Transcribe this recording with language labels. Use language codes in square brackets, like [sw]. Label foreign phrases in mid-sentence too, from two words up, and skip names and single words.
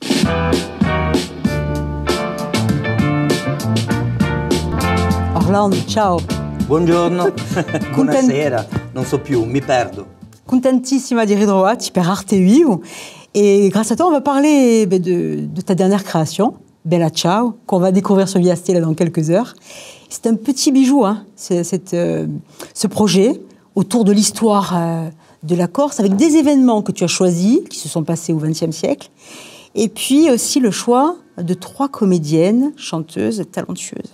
[it] Orlando, ciao. Buongiorno, buonasera, non so più, mi perdo. Contentissima di ritrovarti per Arte Vivo. [fr] Et grâce à toi, on va parler de ta dernière création, Bella Ciao, qu'on va découvrir sur Via Stella dans quelques heures. C'est un petit bijou, hein, ce projet autour de l'histoire de la Corse, avec des événements que tu as choisis, qui se sont passés au XXe siècle, et puis aussi le choix de 3 comédiennes, chanteuses, talentueuses.